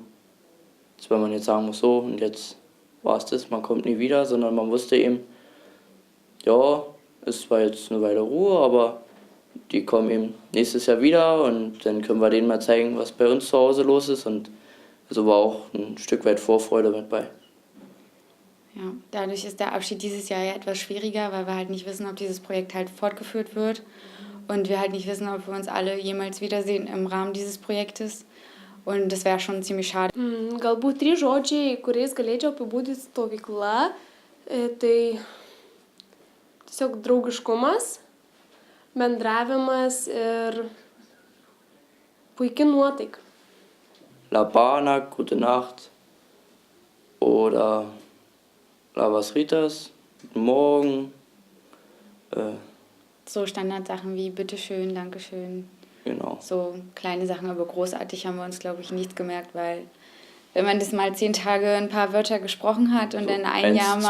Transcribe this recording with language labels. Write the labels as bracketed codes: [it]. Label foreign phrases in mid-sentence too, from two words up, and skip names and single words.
[de] Als wenn man jetzt sagen muss, so und jetzt war es das, man kommt nie wieder, sondern man wusste eben, ja, es war jetzt eine Weile Ruhe, aber die kommen eben nächstes Jahr wieder und dann können wir denen mal zeigen, was bei uns zu Hause los ist und also war auch ein Stück weit Vorfreude mit bei. Ja, dadurch ist der Abschied dieses Jahr ja etwas schwieriger, weil wir halt nicht wissen, ob dieses Projekt halt fortgeführt wird und wir halt nicht wissen, ob wir uns alle jemals wiedersehen im Rahmen dieses Projektes. Und das wäre schon ziemlich schade. [lt] Galbūt 3 žodžiai, kuriais galėčiau apibūdinti stovykla, tai tiesiog draugiškumas, bendravimas ir puikia nuotaika. [de] Labana, gute Nacht oder [lt] Labas Ritas, [de] guten Morgen. So Standardsachen wie bitteschön, dankeschön. Genau. So kleine Sachen, aber großartig haben wir uns, glaube ich, nicht gemerkt, weil wenn man das mal 10 Tage ein paar Wörter gesprochen hat und so dann ein Jahr mal...